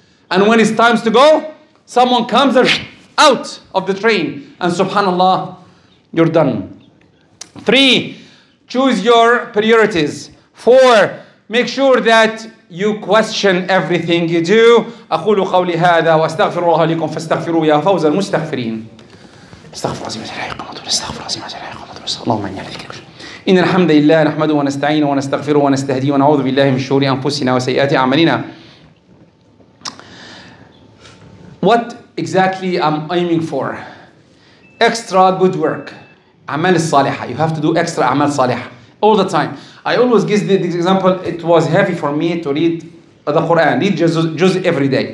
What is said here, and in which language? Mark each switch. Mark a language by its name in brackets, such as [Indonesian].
[English] And when it's time to go, someone comes out of the train. And subhanallah, you're done. 3, choose your priorities. 4, make sure that you question everything you do. [Arabic] أقول قولي هذا وأستغفر الله لكم فاستغفروه يا فوز المستغفرين. استغفر عظيم استغفر عظيم اللهم إني أعوذ إن الحمد لله نحمده ونستعينه ونستغفره ونستهديه ونعوذ بالله من شرور أنفسنا وسيئات أعمالنا. [English] What exactly I'm aiming for? Extra good work. [Arabic] أعمال الصالحة. [English] You have to do extra [Arabic] أعمال صالحة [English] all the time. I always give the example. It was heavy for me to read the Quran, read juz every day.